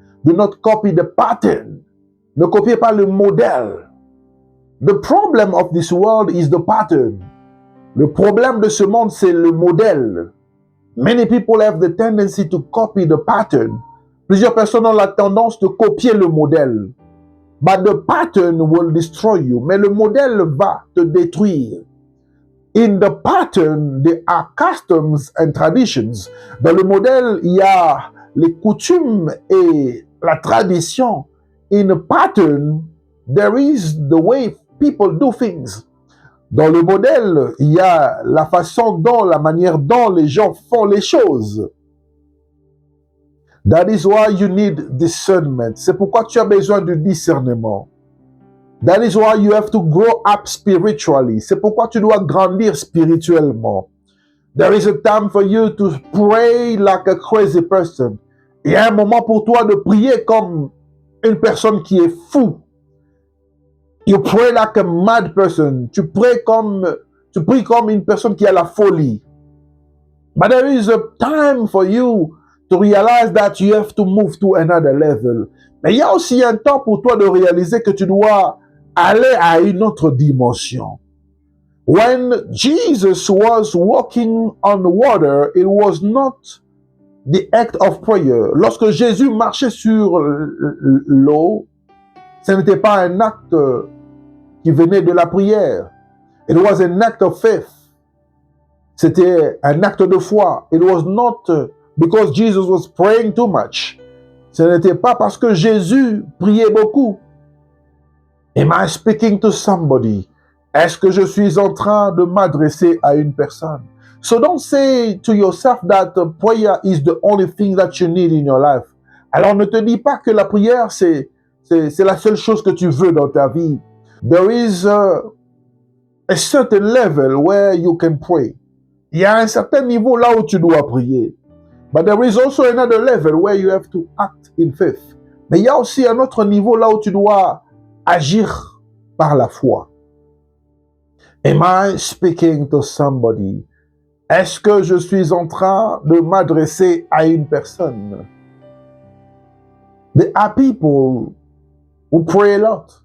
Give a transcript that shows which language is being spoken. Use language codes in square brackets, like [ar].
[en] Do not copy the pattern. [fr] Ne copiez pas le modèle. [en] The problem of this world is the pattern. [fr] Le problème de ce monde, c'est le modèle. [en] Many people have the tendency to copy the pattern. [fr] Plusieurs personnes ont la tendance de copier le modèle. [en] But the pattern will destroy you. [fr] Mais le modèle va te détruire. [en] In the pattern, there are customs and traditions. [fr] Dans le modèle, il y a les coutumes et la tradition. [en] In a pattern, there is the way people do things. [fr] Dans le modèle, il y a la façon dont, la manière dont les gens font les choses. [en] That is why you need discernment. [fr] C'est pourquoi tu as besoin de discernement. [en] That is why you have to grow up spiritually. [fr] C'est pourquoi tu dois grandir spirituellement. [en] There is a time for you to pray like a crazy person. [fr] Il y a un moment pour toi de prier comme une personne qui est fou. [en] You pray like a mad person. [fr] Tu pries comme une personne qui a la folie. [en] But there is a time for you to realize that you have to move to another level. [fr] Mais il y a aussi un temps pour toi de réaliser que tu dois aller à une autre dimension. [en] When Jesus was walking on water, it was not the act of prayer. [fr] Lorsque Jésus marchait sur l'eau, ce n'était pas un acte qui venait de la prière. [en] It was an act of faith. [fr] C'était un acte de foi. [en] It was not because Jesus was praying too much. [fr] Ce n'était pas parce que Jésus priait beaucoup. [en] Am I speaking to somebody? [fr] Est-ce que je suis en train de m'adresser à une personne? [en] So don't say to yourself that prayer is the only thing that you need in your life. [fr] Alors ne te dis pas que la prière c'est la seule chose que tu veux dans ta vie. [en] There is a certain level where you can pray. [fr] Il y a un certain niveau là où tu dois prier. [en] But there is also another level where you have to act in faith. [fr] Mais il y a aussi un autre niveau là où tu dois agir par la foi. [en] Am I speaking to somebody? [fr] Est-ce que je suis en train de m'adresser à une personne? [en] There are people who pray a lot.